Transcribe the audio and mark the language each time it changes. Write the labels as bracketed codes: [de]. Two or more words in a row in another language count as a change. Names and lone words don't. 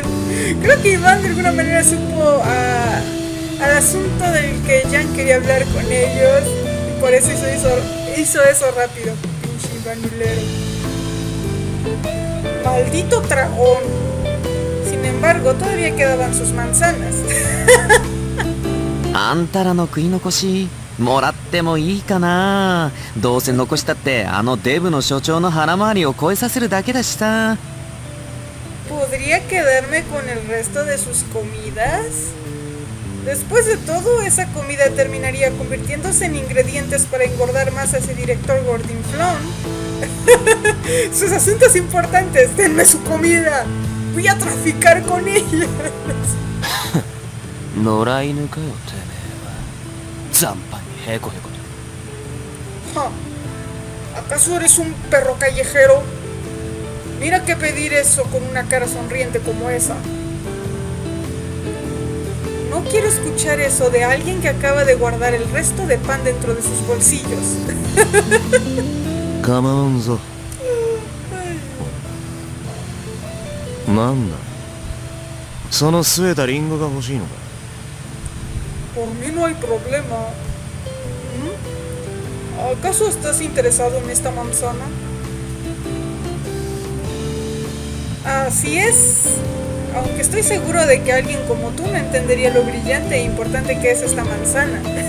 [es] Creo que Iván de alguna manera supo al asunto del que Jan quería hablar con ellos y por eso hizo eso rápido. Pinche Iván Milero. Maldito dragón. Sin embargo, todavía quedaban sus manzanas. [ja] あんたらの食い残しもらってもいいかな。どうせ残したってあのデブの所長の腹回りを超えさせるだけだしさ。 [es] ¿Podría quedarme con el resto de sus comidas? Después de todo, esa comida terminaría convirtiéndose en ingredientes para engordar más a ese director Gordinflón. Sus asuntos importantes, denme su comida. Voy a traficar con ellas. [ja] 野良犬かよてめえは。残飯にヘコヘコと。 [es] ¿Acaso eres un perro callejero? Mira que pedir eso con una cara sonriente como esa. No quiero escuchar eso de alguien que acaba de guardar el resto de pan dentro de sus bolsillos. [ja] 構わんぞ。なんだ、その据えたリンゴが欲しいのか。 [es] Por mí no hay problema. ¿Acaso estás interesado en esta manzana? Así es. Aunque estoy seguro de que alguien como tú no entendería lo brillante e importante que es esta manzana.